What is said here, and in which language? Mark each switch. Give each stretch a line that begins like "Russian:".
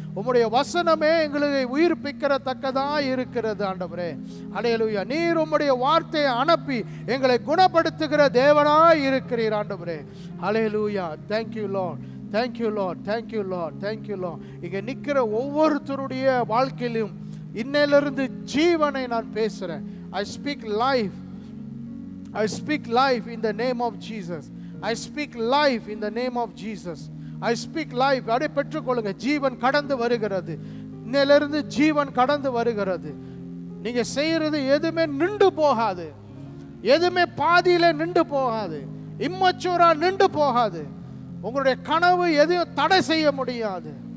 Tamil: உம்முடைய வசனமே எங்களை உயிர்ப்பிக்கிறதக்கதா இருக்கிறது ஆண்டவரே. ஹல்லேலூயா. நீர் உம்முடைய வார்த்தையை அனுப்பி எங்களை குணப்படுத்துகிற தேவனாய் இருக்கிறீர் ஆண்டவரே. ஹல்லேலூயா.
English: thank you Lord, thank you Lord, thank you Lord, thank you Lord.
Tamil: இங்க நிக்கிற ஒவ்வொருத்தருடைய வாழ்க்கையிலும் இன்னையிலிருந்து ஜீவனை நான் பேசுறேன்.
English: I speak life, I speak life in the name of Jesus. I speak life in the name of Jesus. I speak life.
Tamil: அதை பெற்றுக்கொள்ளுங்க. ஜீவன் கடந்து வருகிறது. இன்னையிலிருந்து ஜீவன் கடந்து வருகிறது. நீங்க செய்யறது எதுவுமே நின்று போகாது, எதுவுமே பாதியில நின்று போகாது, இம்மச்சூரா நின்று போகாது. உங்களுடைய கனவு எதையும் தடை செய்ய முடியாது.